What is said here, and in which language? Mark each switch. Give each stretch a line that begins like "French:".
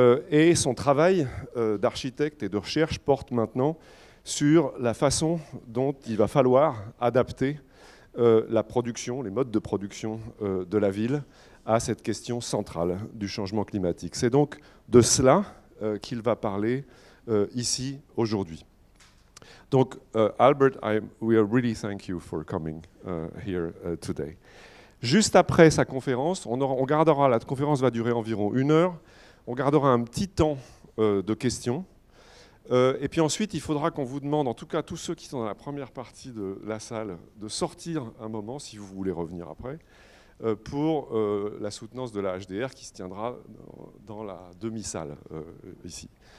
French: Et son travail d'architecte et de recherche porte maintenant sur la façon dont il va falloir adapter la production, les modes de production de la ville à cette question centrale du changement climatique. C'est donc de cela qu'il va parler ici aujourd'hui.
English: Donc, Albert, we really thank you for coming here today.
French: Juste après sa conférence, la conférence va durer environ 1 heure, on gardera un petit temps de questions. Et puis ensuite, il faudra qu'on vous demande, en tout cas tous ceux qui sont dans la première partie de la salle, de sortir un moment, si vous voulez revenir après, pour la soutenance de la HDR qui se tiendra dans la demi-salle ici.